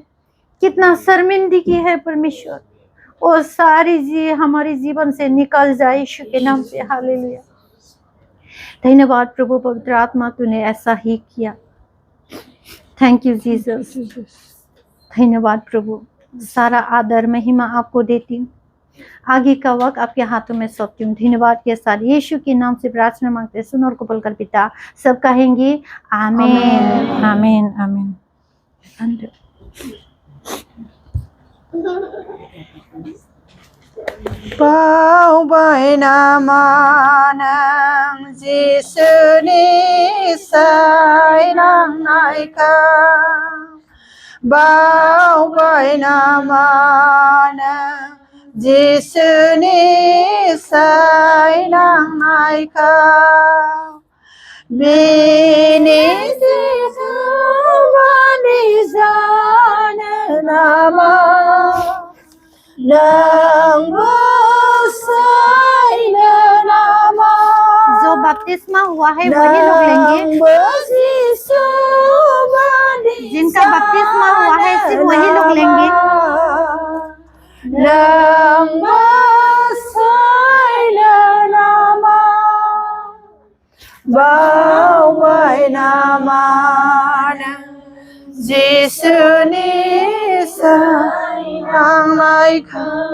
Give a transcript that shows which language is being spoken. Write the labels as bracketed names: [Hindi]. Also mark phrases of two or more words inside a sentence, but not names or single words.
[Hindi] कितना शर्मिंदगी है परमेश्वर वो सारी हमारे जीवन से निकल जाए यीशु के नाम से हालेलुया धन्यवाद प्रभु पवित्र आत्मा तूने ऐसा ही किया [English] thank you Jesus [Hindi] धन्यवाद प्रभु सारा आदर महिमा आपको देती हूँ आगे का वक्त आपके हाथों में सौंपती हूँ धन्यवाद के साथ यीशु के नाम से प्रार्थना मांगते सुन और कबूल कर पिता सब कहेंगे आमीन आमीन आमीन Under. [Bodo] बावबाय नामा नों जिसुनि सायनांनायखौ बावबाय नामा नों जिसुनि सायनांनायखौ बेनि जिसु बादि जानो नामा नोंबो सायनो नामा [Hindi] जो बपतिस्मा हुआ है वही लोग लेंगे। [Bodo] नोंबो जिसु बादि [Hindi] जिनका बपतिस्मा हुआ है सिर्फ वही लोग लेंगे। [Bodo] नोंबो सायनो नामा बावबाय नामा नों जिसुनि सायनांनायखौ